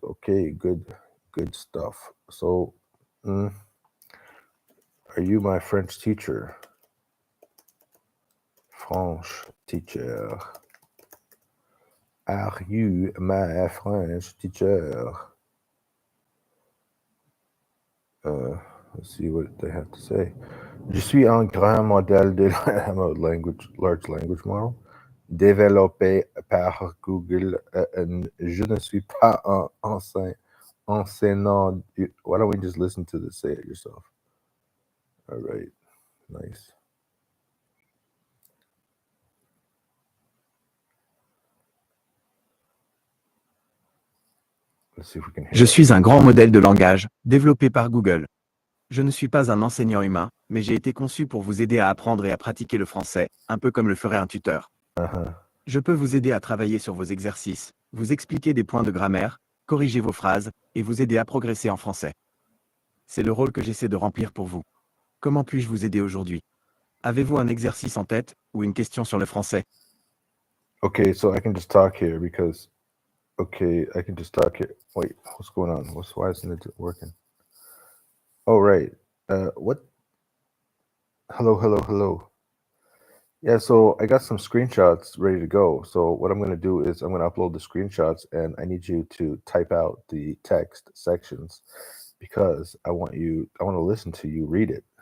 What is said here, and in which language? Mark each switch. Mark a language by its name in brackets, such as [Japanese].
[English] Okay, good stuff. So, are you my French teacher? French teacher. Are you my French teacher? Let's see what they have to say. [French] Je suis un grand modèle de [English] large language model [French] développé par Google. Je ne suis pas un enseignant. [English] Why don't we just listen to this? Say it yourself. All right. Nice. [French] Je suis un grand modèle de langage, développé par Google. Je ne suis pas un enseignant humain, mais j'ai été conçu pour vous aider à apprendre et à pratiquer le français, un peu comme le ferait un tuteur. Je peux vous aider à travailler sur vos exercices, vous expliquer des points de grammaire, corriger vos phrases, et vous aider à progresser en français. C'est le rôle que j'essaie de remplir pour vous. Comment puis-je vous aider aujourd'hui? Avez-vous un exercice en tête, ou une question sur le français? [English] Okay, so I can just talk here because... Okay, I can just talk here. Wait, what's going on? Why isn't it working? Oh, right. What? Hello. Yeah, so I got some screenshots ready to go. So what I'm going to do is I'm going to upload the screenshots, and I need you to type out the text sections because I want to listen to you read it.